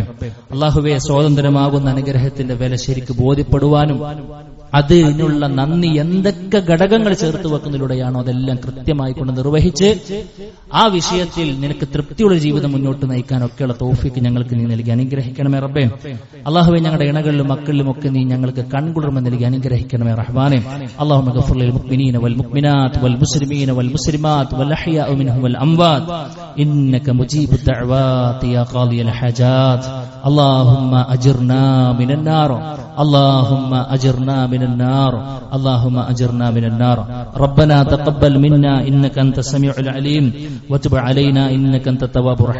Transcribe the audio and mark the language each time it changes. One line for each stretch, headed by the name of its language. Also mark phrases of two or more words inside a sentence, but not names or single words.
Malayalam: അല്ലാഹുവേ, സ്വാതന്ത്ര്യമാകുന്ന അനുഗ്രഹത്തിന്റെ വില ശരിക്ക് ബോധ്യപ്പെടുവാനും അതിനുള്ള നന്ദി എന്തൊക്കെ ഘടകങ്ങൾ ചേർത്ത് വെക്കുന്നതിലൂടെയാണോ അതെല്ലാം കൃത്യമായി കൊണ്ട് നിർവഹിച്ച് ആ വിഷയത്തിൽ നിനക്ക് തൃപ്തിയുള്ള ജീവിതം മുന്നോട്ട് നയിക്കാനൊക്കെയുള്ള തൗഫീക്ക് ഞങ്ങൾക്ക് നീ നൽകി അനുഗ്രഹിക്കണമേ റബ്ബേ. അല്ലാഹുവേ, ഞങ്ങളുടെ ഇണകളിലും മക്കളിലും ഒക്കെ നീ ഞങ്ങൾക്ക് കൺകുളിർമ നൽകി അനുഗ്രഹിക്കണമേ റഹ്മാനേ.
Arabic: اللهم اغفر للمؤمنين والمؤمنات والمسلمين والمسلمات والأحياء منهم والأموات إنك مجيب الدعوات يا قاضي الحاجات. اللهم أجرنا من النار، اللهم أجرنا من النار، اللهم أجرنا من النار. ربنا تقبل منا إنك أنت السميع العليم وتب علينا إنك أنت التواب الرحيم.